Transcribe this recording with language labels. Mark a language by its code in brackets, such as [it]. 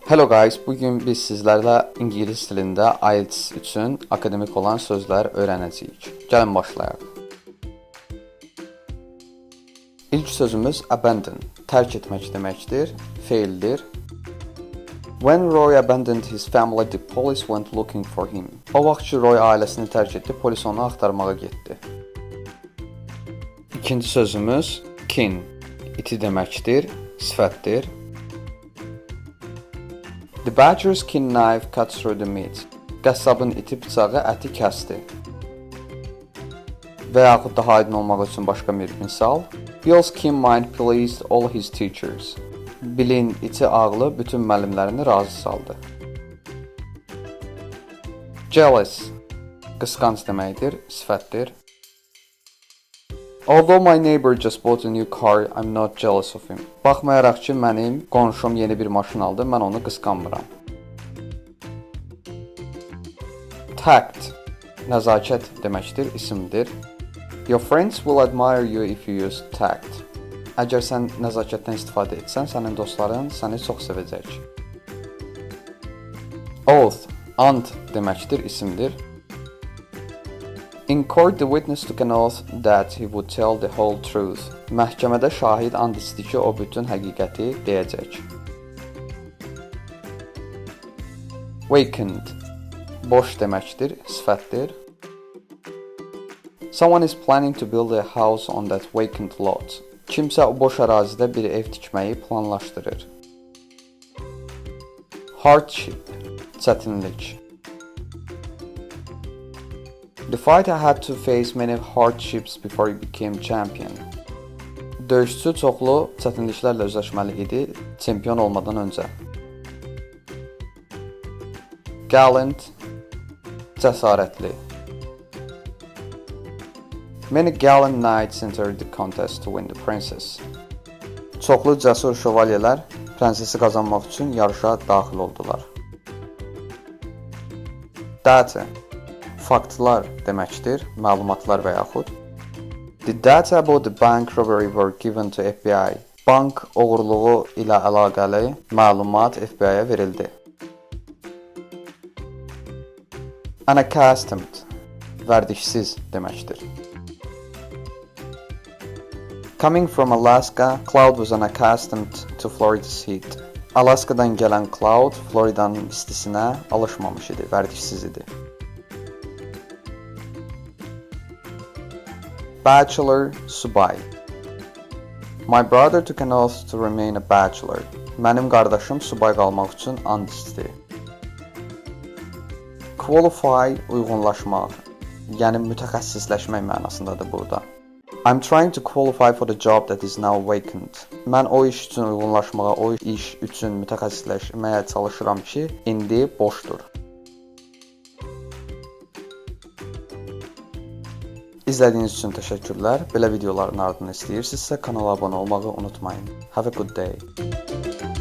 [en] Hello guys, [az] bugün biz sizlərlə İngilis dilində IELTS üçün akademik olan sözlər öyrənəcəyik. Gəlin başlayaq. İlk sözümüz abandon, tərk etmək deməkdir, feildir. [en] When Roy abandoned his family, the police went looking for him. [az] O vaxt ki Roy ailəsini tərk etdi, polis onu axtarmağa getdi. İkinci sözümüz kin, iti deməkdir, sifətdir. [en] The badger's keen knife cut through the meat. [az] Qəssabın iti bıçağı əti kəsdi. Və yaxud daha aydın olmaq üçün başqa bir misal. [en] Bill's keen mind pleased all his teachers. [az] Billin iti ağlı bütün müəllimlərini razı saldı. Jealous, qısqanc deməkdir, sifətdir. [en] Although my neighbor just bought a new car, I'm not jealous of him. [az] Baxmayaraq ki, mənim qonşum yeni bir maşın aldı, mən onu qısqanmıram. Tact, nəzakət deməkdir, isimdir. [en] Your friends will admire you if you use tact. [az] Əgər sən nəzakətdən istifadə etsən, sənin dostların səni çox sevəcək. Oath, ant deməkdir, isimdir. [en] In court, the witness took an oath that he would tell the whole truth. [az] Məhkəmədə şahid and içdi ki, o bütün həqiqəti deyəcək. Vacant, boş deməkdir, sifətdir. [en] Someone is planning to build a house on that vacant lot. [az] Kimsə o boş ərazidə bir ev tikməyi planlaşdırır. Hardship, çətinlik. [en] The fighter had to face many hardships before he became champion. [az] Döyüşçü çoxlu çətinliklərlə üzləşməli idi, çempion olmadan öncə. Gallant, cəsarətli. [en] Many gallant knights entered the contest to win the princess. [az] Çoxlu cəsur şövalyələr prensesi qazanmaq üçün yarışa daxil oldular. Data, faktlar deməkdir, məlumatlar və yaxud. [en] The data about the bank robbery were given to FBI. [az] Bank oğurluğu ilə əlaqəli məlumat FBI-yə verildi. Unaccustomed, vərdişsiz deməkdir. [en] Coming from Alaska, Cloud was unaccustomed to Florida's heat. [az] Alaskadan gələn Cloud, Floridanın istisinə alışmamış idi, vərdişsiz idi. Bachelor, subay. [en] My brother took an oath to remain a bachelor. [az] Mənim qardaşım subay qalmaq üçün and içdi. Qualify, uyğunlaşmaq, yəni mütəxəssisləşmək mənasındadır burada. [en] I'm trying to qualify for the job that is now vacant. [az] Mən o iş üçün uyğunlaşmağa, o iş üçün mütəxəssisləşməyə çalışıram ki, indi boşdur. İzlədiyiniz üçün təşəkkürlər. Belə videoların ardını istəyirsinizsə kanala abunə olmağı unutmayın. [en] Have a good day.